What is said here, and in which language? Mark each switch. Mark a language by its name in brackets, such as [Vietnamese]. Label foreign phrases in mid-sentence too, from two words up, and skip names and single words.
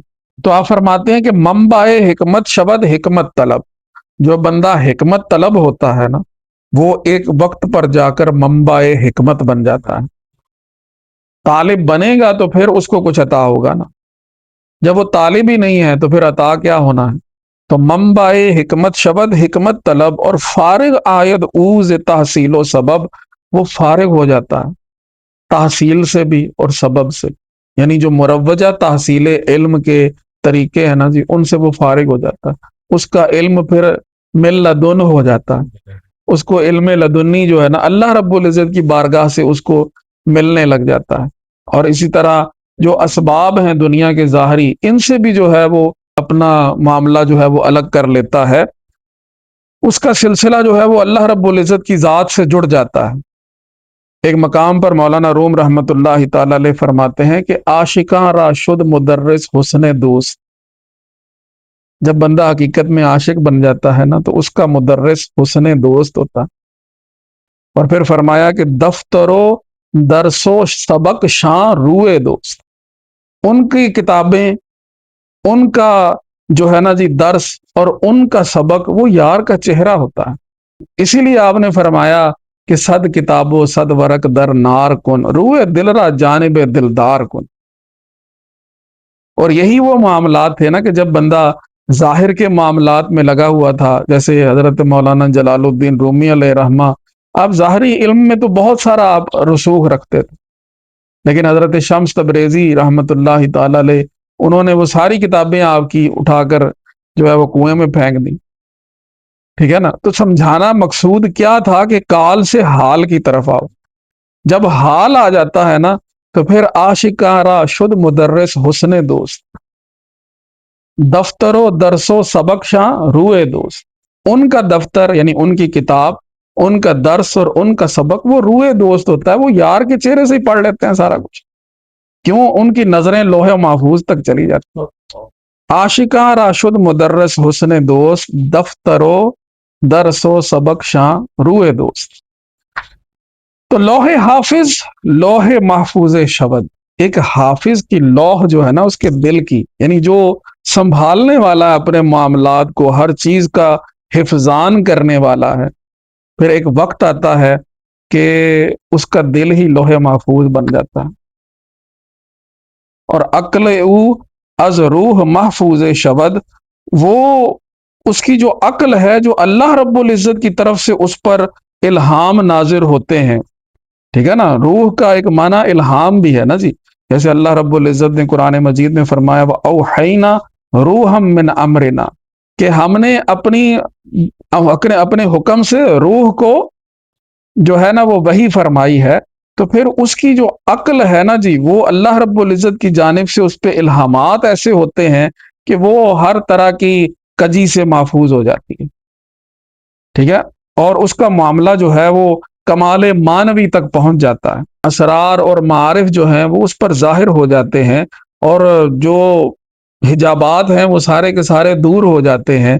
[Urdu] تو آپ فرماتے ہیں کہ [Persian] منبع حکمت شبد حکمت طلب، [Urdu] جو بندہ حکمت طلب ہوتا ہے نا، وہ ایک وقت پر جا کر منبع حکمت بن جاتا ہے۔ طالب بنے گا تو پھر اس کو کچھ عطا ہوگا نا، جب وہ طالب ہی نہیں ہے تو پھر عطا کیا ہونا ہے؟ [Persian] تو منبع حکمت شبد حکمت طلب، اور فارغ آید اوز تحصیل و سبب، [Urdu] وہ فارغ ہو جاتا ہے تحصیل سے بھی اور سبب سے، یعنی جو مروجہ تحصیل علم کے طریقے ہیں نا جی ان سے وہ فارغ ہو جاتا ہے، اس کا علم پھر [Arabic] من لدن [Urdu] ہو جاتا ہے، اس کو علم لدنی جو ہے نا اللہ رب العزت کی بارگاہ سے اس کو ملنے لگ جاتا ہے۔ اور اسی طرح جو اسباب ہیں دنیا کے ظاہری، ان سے بھی جو ہے وہ اپنا معاملہ جو ہے وہ الگ کر لیتا ہے، اس کا سلسلہ جو ہے وہ اللہ رب العزت کی ذات سے جڑ جاتا ہے۔ ایک مقام پر مولانا روم رحمت اللہ تعالی علیہ فرماتے ہیں کہ [Persian] عاشقاں را شد مدرس حسن دوست، [Urdu] جب بندہ حقیقت میں عاشق بن جاتا ہے نا تو اس کا مدرس حسن دوست ہوتا، اور پھر فرمایا کہ [Persian] دفتر و درس و سبق شاں روئے دوست، [Urdu] ان کی کتابیں، ان کا جو ہے نا جی درس اور ان کا سبق وہ یار کا چہرہ ہوتا ہے۔ اسی لیے آپ نے فرمایا کہ [Persian] صد کتاب و صد ورق در نار کن روئے دل را جانب دلدار کن۔ [Urdu] اور یہی وہ معاملات تھے نا کہ جب بندہ ظاہر کے معاملات میں لگا ہوا تھا، جیسے حضرت مولانا جلال الدین رومی علیہ رحمہ، آپ ظاہری علم میں تو بہت سارا آپ رسوخ رکھتے تھے، لیکن حضرت شمس تبریزی رحمۃ اللہ تعالی علیہ، انہوں نے وہ ساری کتابیں آپ کی اٹھا کر جو ہے وہ کنویں میں پھینک دی، ٹھیک ہے نا۔ تو سمجھانا مقصود کیا تھا کہ کال سے حال کی طرف آؤ، جب حال آ جاتا ہے نا تو پھر [Persian] آشکارا شد مدرس حسن دوست، دفتر و درس و سبق شاں روئے دوست۔ [Urdu] ان کا دفتر یعنی ان کی کتاب، ان کا درس اور ان کا سبق وہ روئے دوست ہوتا ہے، وہ یار کے چہرے سے ہی پڑھ لیتے ہیں سارا کچھ، کیوں؟ ان کی نظریں لوح محفوظ تک چلی جاتی ہیں۔ [Persian] عاشقاں راشد مدرس حسن دوست، دفتر و درس و سبق شاں روئے دوست۔ [Urdu] تو لوح حافظ، [Persian] لوح محفوظ شبد، [Urdu] ایک حافظ کی لوح جو ہے نا اس کے دل کی، یعنی جو سنبھالنے والا ہے اپنے معاملات کو، ہر چیز کا حفظان کرنے والا ہے، پھر ایک وقت آتا ہے کہ اس کا دل ہی لوح محفوظ بن جاتا ہے۔ اور [Persian] عقل او از روح محفوظ شبد، [Urdu] وہ اس کی جو عقل ہے، جو اللہ رب العزت کی طرف سے اس پر الہام نازل ہوتے ہیں، ٹھیک ہے نا۔ روح کا ایک معنی الہام بھی ہے نا جی، جیسے اللہ رب العزت نے قرآن مجید میں فرمایا [Arabic] وَأَوْحَيْنَا رُوحًا مِّنْ أَمْرِنَا، [Urdu] کہ ہم نے اپنے حکم سے روح کو جو ہے نا وہ وحی فرمائی ہے۔ تو پھر اس کی جو عقل ہے نا جی، وہ اللہ رب العزت کی جانب سے اس پہ الہامات ایسے ہوتے ہیں کہ وہ ہر طرح کی کجی سے محفوظ ہو جاتی ہے، ٹھیک ہے، اور اس کا معاملہ جو ہے وہ کمال معنوی تک پہنچ جاتا ہے، اسرار اور معارف جو ہیں وہ اس پر ظاہر ہو جاتے ہیں، اور جو حجابات ہیں وہ سارے کے سارے دور ہو جاتے ہیں۔